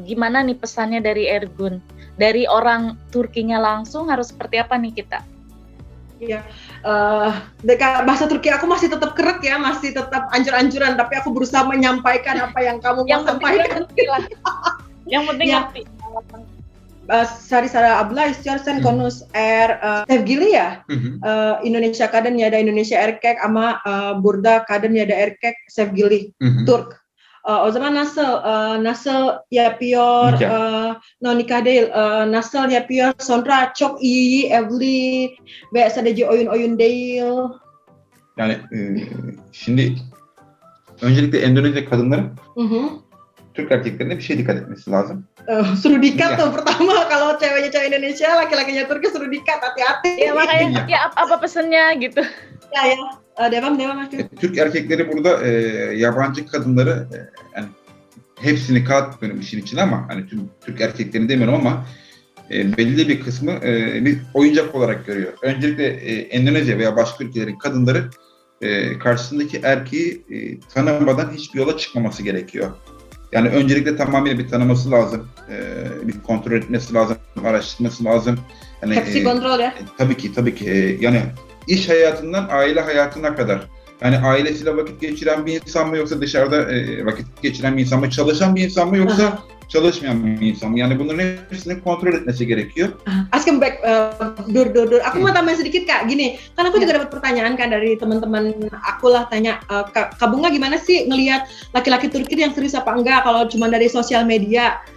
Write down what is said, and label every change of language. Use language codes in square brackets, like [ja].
[id] Gimana nih pesannya dari Ergun? Dari orang Turkinya langsung harus seperti apa nih kita? Iya, bahasa Turki aku masih tetap kerek ya, masih tetap anjur-anjuran, tapi aku berusaha menyampaikan apa yang kamu mau sampaikan. Yang penting ngerti. [tr] Sari-sara abla istiyorsan konus sevgili ya, Indonesia kadın ya da Indonesia erkek ama burada kadın ya da erkek sevgili Türk. O zaman nasıl yapıyor, nikah değil, nasıl yapıyor, sonra çok iyi evli ve sadece oyun değil. Yani şimdi öncelikle Endonezya kadınların Türk erkeklerine bir şey dikkat etmesi lazım. [id] Suruh dikat tuh pertama, kalau ceweknya cewek Indonesia, laki-lakinya Turki suruh dikat, hati-hati. Ya makanya ya apa pesannya gitu. [tr] Ya. Devam. Türk erkekleri burada yabancı kadınları yani hepsini katmıyorum işin içine ama hani tüm Türk erkeklerini demiyorum ama belli bir kısmı bir oyuncak olarak görüyor. Öncelikle Endonezya veya başka ülkelerin kadınları karşısındaki erkeği tanımadan hiçbir yola çıkmaması gerekiyor. Yani öncelikle tamamıyla bir tanıması lazım, bir kontrol etmesi lazım, araştırması lazım. Yani, hepsi kontrol ya. Tabii ki. Yani iş hayatından aile hayatına kadar. Yani ailesiyle vakit geçiren bir insan mı yoksa dışarıda vakit geçiren bir insan mı, çalışan bir insan mı yoksa çalışmayan bir insan mı? Yani bunların hepsini kontrol etmesi gerekiyor. Askem back, dur. [id] Aku mau tambahin sedikit Kak, gini, kan aku juga dapat pertanyaan kan dari teman-teman aku lah tanya, Kak Bunga gimana sih ngelihat laki-laki Turki yang serius apa enggak kalau cuma dari sosial media?